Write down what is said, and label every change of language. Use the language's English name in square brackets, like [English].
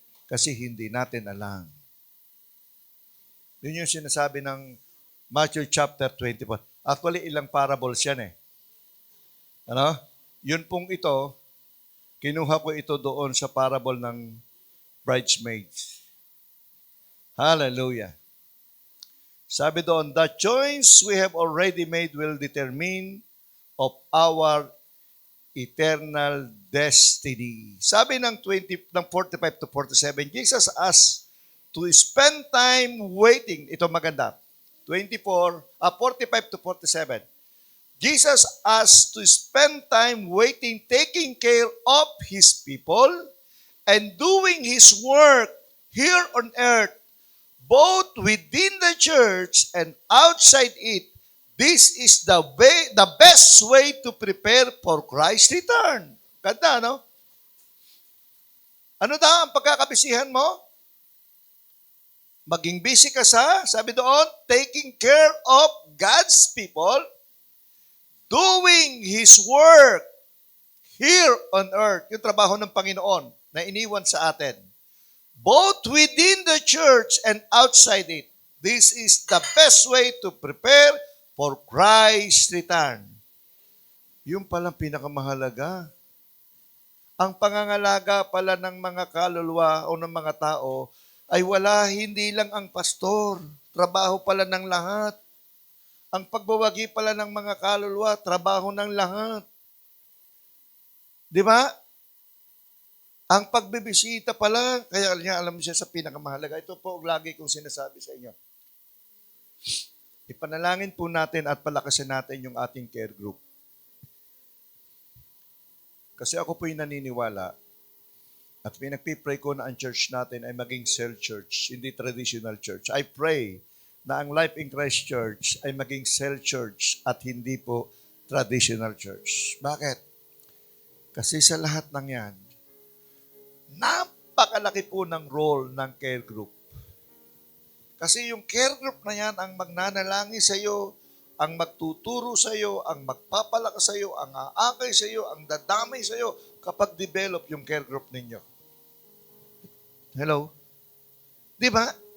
[Filipino] Kasi hindi natin alam. Yun yung sinasabi ng Matthew chapter 24. Actually, ilang parables yan eh. Ano? Yun pong ito, kinuha ko ito doon sa parable ng bridesmaids. Hallelujah. Sabi doon, [English] the choice we have already made will determine of our eternal destiny. [Filipino] Sabi ng [English] 45 to 47, Jesus asked to spend time waiting. [Filipino] Ito maganda. [English] 45 to 47. Jesus asked to spend time waiting, taking care of His people, and doing His work here on earth, both within the church and outside it. This is the best way to prepare for Christ's return. [Filipino] Ganda, no? Ano daw ang pagkakabisihan mo? Maging busy ka sabi doon, [English] taking care of God's people, doing His work here on earth. [Filipino] Yung trabaho ng Panginoon na iniwan sa atin. [English] Both within the church and outside it. This is the best way to prepare for Christ's return. [Filipino] Yung palang pinakamahalaga. Ang pangangalaga pala ng mga kaluluwa o ng mga tao ay hindi lang ang pastor. Trabaho pala ng lahat. Ang pagbawagi pala ng mga kaluluwa, trabaho ng lahat. Di ba? Ang pagbibisita pala, kaya niya alam siya sa pinakamahalaga. Ito po lagi kong sinasabi sa inyo. Ipanalangin po natin at palakasin natin yung ating care group. Kasi ako po'y naniniwala at pinagpipray ko na ang church natin ay maging cell church, hindi traditional church. [English] I pray [Filipino] na ang Life in Christ Church ay maging cell church at hindi po traditional church. Bakit? Kasi sa lahat ng yan, napakalaki po ng role ng care group. Kasi yung care group na yan ang magnanalangin sa iyo, ang magtuturo sa iyo, ang magpapalakas sa iyo, ang aakay sa iyo, ang dadamay sa iyo kapag develop yung care group ninyo. Hello? Di ba?